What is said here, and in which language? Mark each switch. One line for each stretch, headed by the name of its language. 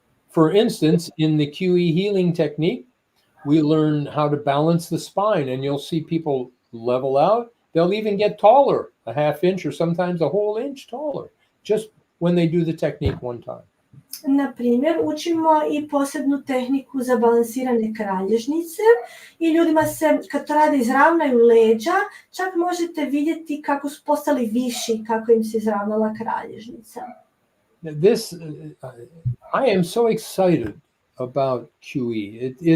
English: For instance, in the QE healing technique, we learn how to balance the spine, and you'll see people level out. They'll even get taller, a half inch or sometimes a whole inch taller, just when they do the technique one time.
Croatian: Na primjer, učimo i posebnu tehniku za balansirane kralježnice i ljudima se, kad to rade, izravnaju leđa, čak možete vidjeti kako su postali viši, kako im se izravnala kralježnica.
English: This, I am so excited about QE.